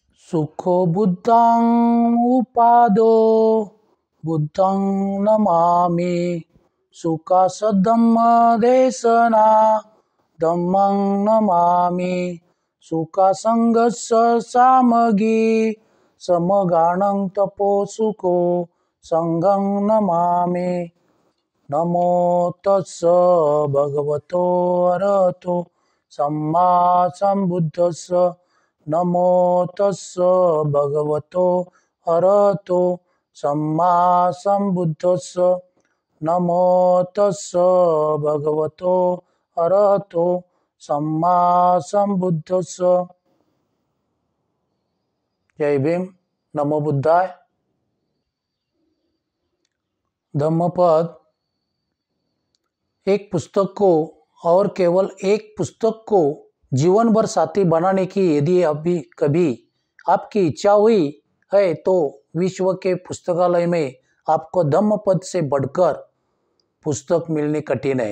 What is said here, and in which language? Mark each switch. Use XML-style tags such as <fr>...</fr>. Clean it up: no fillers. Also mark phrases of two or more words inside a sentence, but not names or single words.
<pi>सुखो बुद्धं उपादो बुद्धं नमामि। सुखासद्धम्मदेशना धम्मं नमामि। सुखासंगस्य सामगी समगानं तपो सुखो संघं नमामि। नमो तस्स भगवतो अरहतो सम्मा सम्बुद्धस्स। नमो तस्स भगवतो अरहतो सम्मा सम्बुद्धस्स। नमो तस्स भगवतो अरहतो सम्मा सम्बुद्धस्स।</pi> <hi>जय भीम।</hi> <pi>नमो बुद्धाय।</pi> <hi>धम्मपद एक पुस्तक को और केवल एक पुस्तक को जीवन भर साथी बनाने की यदि अभी कभी आपकी इच्छा हुई है तो विश्व के पुस्तकालय में आपको धम्मपद से बढ़कर पुस्तक मिलनी कठिन है।</hi>